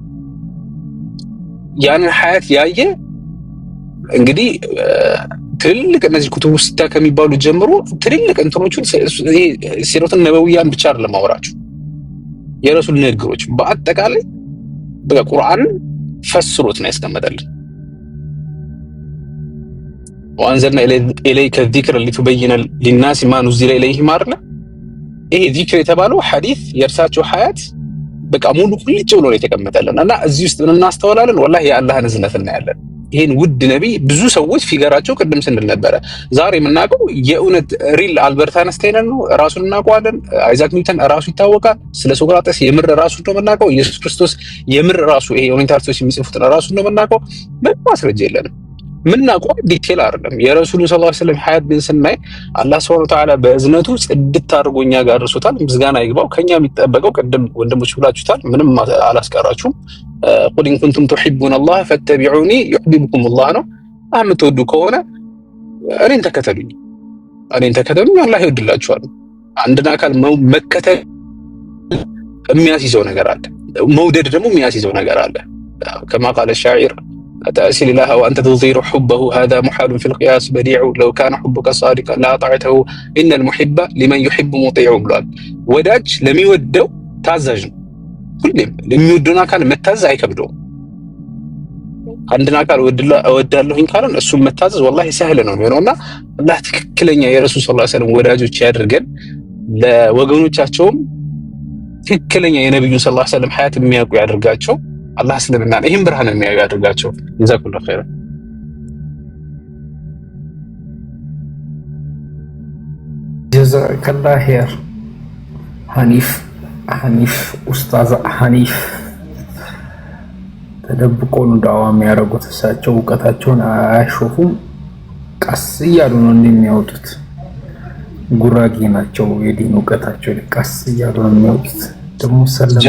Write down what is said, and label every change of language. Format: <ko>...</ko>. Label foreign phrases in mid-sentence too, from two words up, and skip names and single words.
<am>ያንን ሐያት ያየ እንግዲህ ትልልቅ እነዚህ ኩቱብ ውስጥ ከሚባሉ ጀምሮ ትልልቅ እንትኖቹን</am> <ar>سيرة نبوية</ar> <am>ብቻ አይደለም ማወራችሁ የረሱል ንግግሮች በአጠቃላይ በቁርአን ፈስሮት ነው ያስቀመጠልን</am> <ar>وأنزلنا إليك الذكر لتبين للناس ما نزل إليهم</ar> <am>አርለ ይሄ ዚክር የተባለው ሐዲስ የእርሳቸው ሐያት በቃ ሙሉ ቁልጭ ብሎ ነው የተቀመጠልን እና እዚህ ውስጥ ምን እናስተውላለን والله የአላህን እዝነት እናያለን ይሄን ውድ ነብይ ብዙ ሰዎች ፊገራቸው ቅድም ስንል ነበር ዛሬ የምናውቀው የእውነት ሪል አልበርት አንስታይን ነው ራሱን እናውቀዋለን አይዛክ ኒውተን ራሱ ይታወቃል ስለ ሶክራተስ የምር ራሱ ነው የምናውቀው ኢየሱስ ክርስቶስ የምር ራሱ ይሄ ኦሪንታልሶች የሚጽፉት ራሱ ነው የምናውቀው ማስረጃ የለንም ምናውቀው ዲቴል አይደለም የረሱሉ</am> <ar>صلى الله عليه وسلم</ar> <am>ሐያት ግን ስናይ አላህ</am> <ar>سبحانه وتعالى</ar> <am>በእዝነቱ ጽድት አድርጎኛ ጋር ደርሶታል ምስጋና ይግባው ከኛ የሚጠበቀው ቅድም ወንድሞች ብላችሁታል ምንም አላስቀራችሁም</am> <ar>قل إن كنتم تحبون الله فاتبعوني يحببكم الله</ar> <am>ነው አምትወዱ ከሆነ እኔን ተከተሉኝ አላህ ይወድላችኋል አንድና አካል መከተል የሚያስይዘው ነገር አለ መውደድ ደግሞ የሚያስይዘው ነገር አለ</am> <ar>كما قال الشاعر أتأسل الله وأنت تظهر حبه هذا محال في القياس بديع لو كان حبك صادقا لا طاعته إن المحب لمن يحب مطيع</ar> <am>ብሏል ወዳጅ ለሚወደው ታዛዥ ነው ሁሌም ለሚወደውና ካለ መታዘዝ አይከብደው አንድና ካለ እወዳለሁኝ ካለን እሱ መታዘዝ</am> <ar>والله سهل</ar> <am>ነው የሚሆነውና አላህ ትክክለኛ የረሱል</am> <ar>صلى الله عليه وسلم</ar> <am>ወዳጆች ያድርገን ለወገኖቻቸውም ትክክለኛ የነብዩ</am> <ar>صلى الله عليه وسلم</ar> <am>ሐያት የሚያውቁ ያደርጋቸው። አላህ እስልምና ይሄን ብርሃን የሚያዩ ያደርጋቸው።</am> <ar>جزاكم الله خير። جزاك الله خير።</ar> <am>ሐኒፍ ኡስታዝ ሐኒፍ ተደብቆ ነው ዳዋ የሚያደርጉት። እሳቸው እውቀታቸውን አያሾፉም፣ ቀስ እያሉ ነው እንደሚያወጡት። ጉራጌ ናቸው። የዲን እውቀታቸው ቀስ እያሉ ነው የሚያወጡት። ደግሞ ሰላም</am>